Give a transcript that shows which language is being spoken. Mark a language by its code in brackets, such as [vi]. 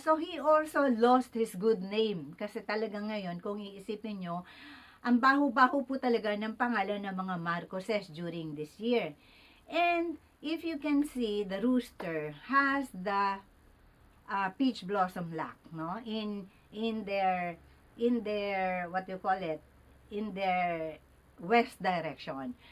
[en] So, he also lost his good name. [tl] Kasi talaga ngayon, kung iisipin nyo, ang baho-baho po talaga ng pangalan ng mga Marcoses [en] during this year. And, if you can see, the rooster has the peach blossom lock, no? In their what you call it, in their west direction.